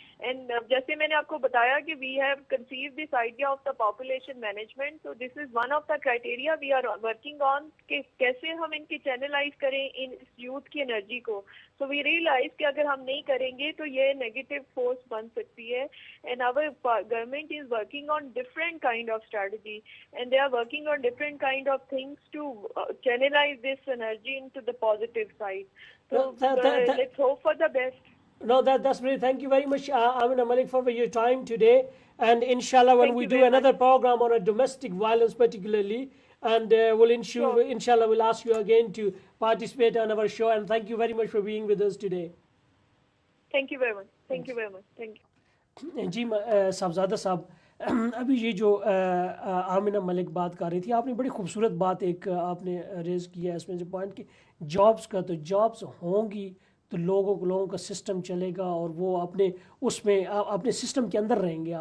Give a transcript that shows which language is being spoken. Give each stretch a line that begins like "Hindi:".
English: and
Urdu: جیسے میں نے آپ کو بتایا کہ
English: we have conceived this idea of the population management, تو this is one of the criteria we are working on
Urdu: کہ کیسے ہم ان کی چینلائز کریں ان یوتھ کی انرجی کو.
English: so we realise
Urdu: کہ اگر ہم نہیں کریں گے تو یہ نیگیٹو فورس بن سکتی ہے.
English: And our government is working on different kind of strategy and they are working on different kind of things to channelize this energy into the positive side. So let's hope for the best. No, that's great. Thank you very much, Amina Malik, for your time today. And inshallah, when we do another program on a domestic violence particularly, and inshallah we'll ask you again to participate on our show. And thank you very much for being with us today. Thank you very much. Thank you very much. Thank you.
Urdu: جی صاحبزادہ صاحب, ابھی یہ جو آمنہ ملک بات کر رہی تھی, آپ نے بڑی خوبصورت بات ایک آپ نے ریز کیا ہے اس میں جو پوائنٹ کہ جابس کا, تو جابس ہوں گی تو لوگوں کا سسٹم چلے گا اور وہ اپنے اس میں اپنے سسٹم کے اندر رہیں گے.